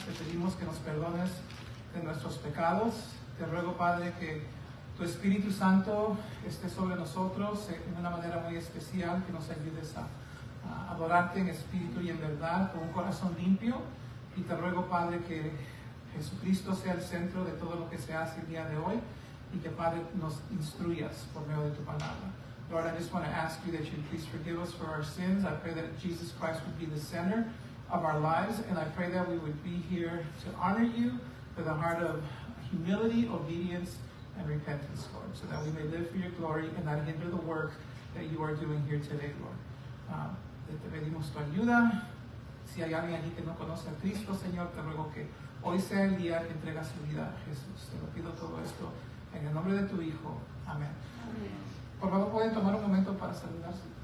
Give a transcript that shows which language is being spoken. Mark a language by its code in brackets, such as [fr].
[es] Te pedimos que nos perdones de nuestros pecados. Te ruego, Padre, que tu Espíritu Santo esté sobre nosotros en una manera muy especial, que nos ayudes a adorarte en espíritu y en verdad, con un corazón limpio. Y te ruego, Padre, que Jesucristo sea el centro de todo lo que se hace el día de hoy y que, Padre, nos instruyas por medio de tu palabra. [en] Lord, I just want to ask you that you please forgive us for our sins. I pray that Jesus Christ would be the center of our lives, and I pray that we would be here to honor you with a heart of humility, obedience, and repentance, Lord, so that we may live for your glory and not hinder the work that you are doing here today, Lord. [es] Te pedimos tu ayuda. Si hay alguien aquí que no conoce a Cristo, Señor, te ruego que hoy sea el día que entrega su vida a Jesús. Te lo pido todo esto en el nombre de tu Hijo. Amén. Amén. Por favor, pueden tomar un momento para saludarse.